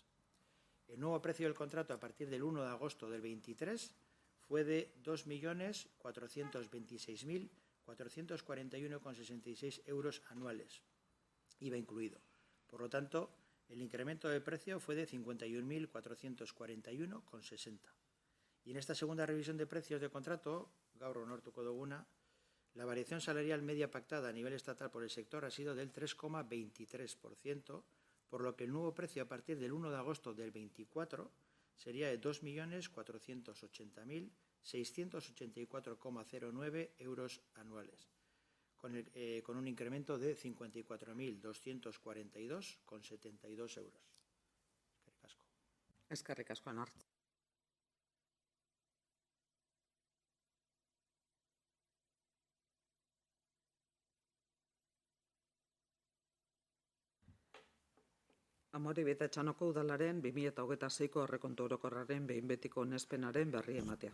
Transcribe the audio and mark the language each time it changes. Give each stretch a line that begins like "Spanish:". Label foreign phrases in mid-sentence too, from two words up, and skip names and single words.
Spanish: El nuevo precio del contrato a partir del 1 de agosto del 23 fue de 2.446.441,66 euros anuales, IVA incluido. Por lo tanto, el incremento de precio fue de 51.441,60. Y en esta segunda revisión de precios de contrato,
Basque: gaur onartuko duguna,
Spanish: la variación salarial media pactada a nivel estatal por el sector ha sido del 3,23%, por lo que el nuevo precio a partir del 1 de agosto del 24 sería de 2.480.684,09 euros anuales, con un incremento de 54.242,72 euros.
Basque: Eskerrik asko, Anartz. Amorebieta Etxanoko udalaren 2026ko aurrekontu orokorraren behin betiko onespenaren berri ematea.